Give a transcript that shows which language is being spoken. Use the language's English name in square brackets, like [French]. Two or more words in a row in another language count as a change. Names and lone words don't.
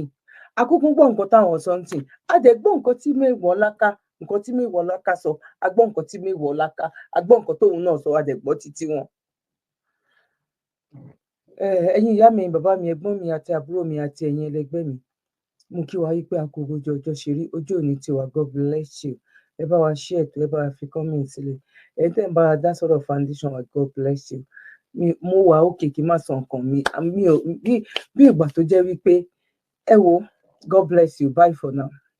[Yoruba] Akúkú gbọ́ nǹkan táwọn sọ ń tì, a dẹ̀ gbọ́ nǹkan tí Mewolaka sọ, a gbọ́ nǹkan tí Mewolaka, a gbọ́ nǹkan tóun náà sọ, a dẹ̀ gbọ́ títí wọn. ẹ̀yin ìyá mi, bàbá mi, ẹ̀gbọ́n mi àti àbúrò mi àti ẹ̀yin ẹlẹgbẹ́ mi, mo kí wa wípé a kú bójú ọjọ́ ṣe rí, ojú òní tiwa, [English] God bless you. [Yoruba] Ẹ bá wa share ètò, ẹ bá wa fi comment sílẹ̀, ẹ tẹ́ ń bá wa dá sọ̀rọ̀ foundation wa, [English] God bless you. [Yoruba] Mo wà òkè kí n má sọ nǹkan mi ò bí ìgbà tó jẹ́ wípé ẹ wo, [English] God bless you, bye for now.